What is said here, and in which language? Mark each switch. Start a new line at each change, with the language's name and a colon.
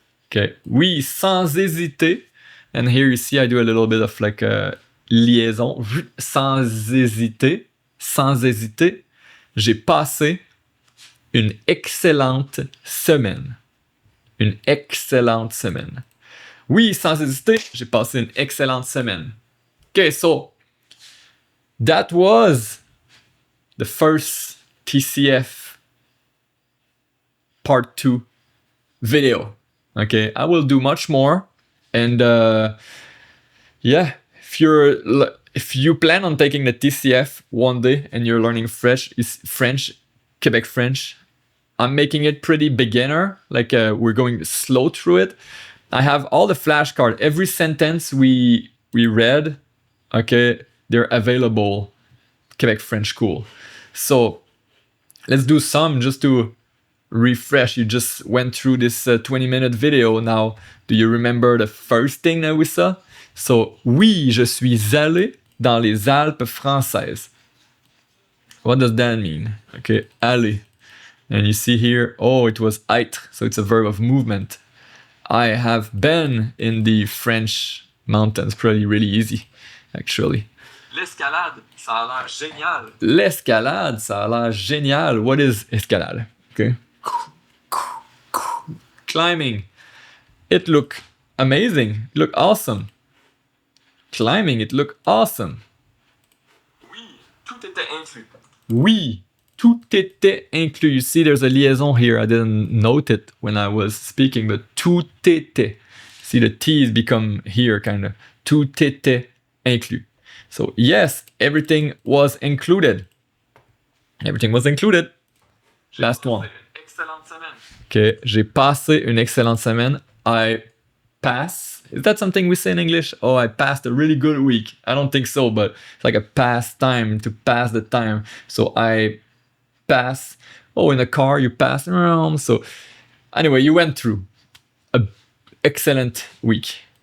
English: Okay,
French: oui, sans hésiter.
English: And here you see I do a little bit of like a liaison.
French: Sans hésiter, j'ai passé une excellente semaine. Une excellente semaine. Oui, sans hésiter, j'ai passé une excellente semaine.
English: Okay, so that was the first TCF part 2 video. Okay, I will do much more. And yeah, if you plan on taking the TCF one day and you're learning French, Quebec French, I'm making it pretty beginner. Like we're going slow through it. I have all the flashcards. Every sentence we read, okay, they're available. Quebec French School. So let's do some just to refresh. You just went through this 20-minute video. Now, do you remember the first thing that we saw?
French: So, oui, je suis allé dans les Alpes françaises.
English: What does that mean? Okay, aller. And you see here, oh, it was être, so it's a verb of movement. I have been in the French mountains. Pretty really easy, actually.
French: L'escalade, ça a l'air génial. L'escalade, ça a l'air génial.
English: What is escalade? Okay. Climbing. It looked amazing. It looked awesome. Climbing, it looked awesome.
French: Oui, tout était inclus. Oui, tout était inclus.
English: You see, there's a liaison here. I didn't note it when I was speaking, but
French: tout était.
English: See, the T's become here, kind of.
French: Tout était inclus.
English: So, yes, everything was included. Everything was included.
French: J'ai
English: Last
French: passé
English: one.
French: une excellente semaine. Ok, j'ai passé une excellente semaine.
English: I pass. Is that something we say in English? Oh, I passed a really good week. I don't think so, but it's like a pastime, to pass the time. So I pass. Oh, in a car, you pass around. So anyway, you went through a excellent week.